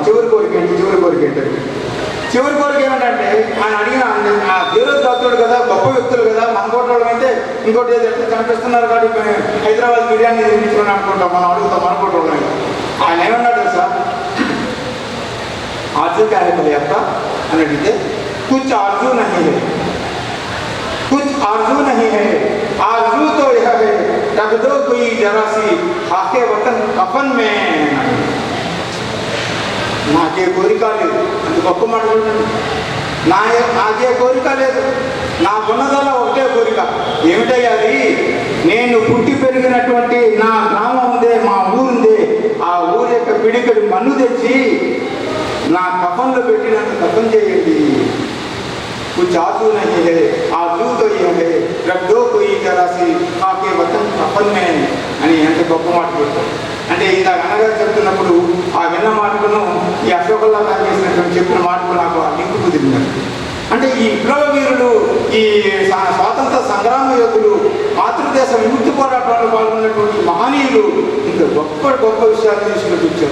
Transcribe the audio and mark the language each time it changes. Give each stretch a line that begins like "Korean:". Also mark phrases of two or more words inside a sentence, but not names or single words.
Telugu: చివరి కోరిక ఏంటి, చివరి కోరిక ఏంటంటే, చివరి కోరిక ఏమిటంటే ఆయన అడిగిన ఆ దేవుడు కదా, గొప్ప వ్యక్తులు కదా, మన కోటలో అయితే ఇంకోటి ఏదో ఎట్లా చంపిస్తున్నారు కాబట్టి హైదరాబాద్ బిర్యానీ తినిపించుకొని అనుకుంటాం మనం, అడుగుతాం మన కోటలో. ఆయన ఏమన్నాడు సార్,
Urdu: آرزو کیا ہے
Telugu: భయ్యప్ప అని అడిగితే,
Urdu: کچھ آرزو نہیں ہے, کچھ آرزو نہیں ہے، آرزو تو یہ ہے رکھ دو کوئی ذرا سی خاکِ وطن کفن میں.
Telugu: నాకే కోరిక లేదు, అది గొప్ప మాట. నాకే కోరిక లేదు, నాకున్నదల్లా ఒకటే కోరిక. ఏమిటయ్యాది? నేను పుట్టి పెరిగినటువంటి నా గ్రామం ఉందే, మా ఊరుందే, ఆ ఊరి యొక్క పిడికడి మన్ను తెచ్చి నా కఫన్లో పెట్టి నన్ను కఫన్ చేయండి.
Urdu: کچھ آرزو نہیں ہے، آرزو تو یہ ہے رکھ دو کوئی ذرا سی خاکِ وطن کفن میں
Telugu: అని ఎంత గొప్ప మాట చెప్తారు. అంటే ఇందాక అన్నగారు చెప్తున్నప్పుడు ఆ విన్న మాటలను ఈ అశోకల్లా ఖాన్ చేసినటువంటి చెప్పిన మాటలు నాకు ఆ లింకు కుదిరినారు. అంటే ఈ విప్లవ వీరులు, ఈ స్వాతంత్ర సంగ్రామ యోధులు, మాతృదేశ విముక్తి పోరాటంలో పాల్గొన్నటువంటి మహనీయులు ఇంత గొప్ప గొప్ప విషయాలు తీసుకుని వచ్చారు.